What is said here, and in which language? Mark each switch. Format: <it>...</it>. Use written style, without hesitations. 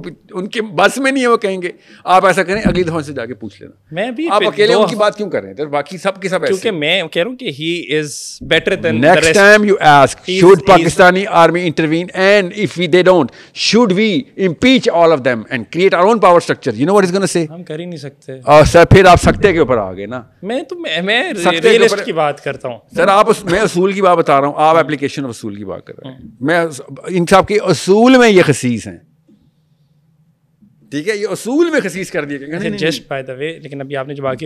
<ur>ان کے بس میں نہیں ہے, وہ کہیں گے. آپ ایسا کریں اگلی دفعہ سے جا کے پوچھ لینا. میں بھی آپ اکیلے ان کی بات کیوں کر رہے ہیں, باقی سب کے سب ایسے. کیونکہ میں کہہ رہا ہوں کہ</ur> <en>he is better than the rest. Next time you ask, should Pakistani army intervene, and if they don't, should we impeach all of them and create our own power structure? You know what he's going to say?</en> <ur>ہم کر ہی نہیں سکتے. اور سر پھر آپ سکتے کے اوپر آ گئے نا. میں ریئلسٹ کی بات کرتا ہوں سر. میں اصول کی بات بتا رہا ہوں, آپ اپلیکیشن آف اصول کی بات کر رہے ہیں. میں انصاف کے اصول میں یہ خصیص ہیں, ٹھیک ہے, یہ اصول میں خصیص کر دیے</ur> <en>Just by the way.</en> <ur>لیکن ابھی آپ نے جو باقی,</ur>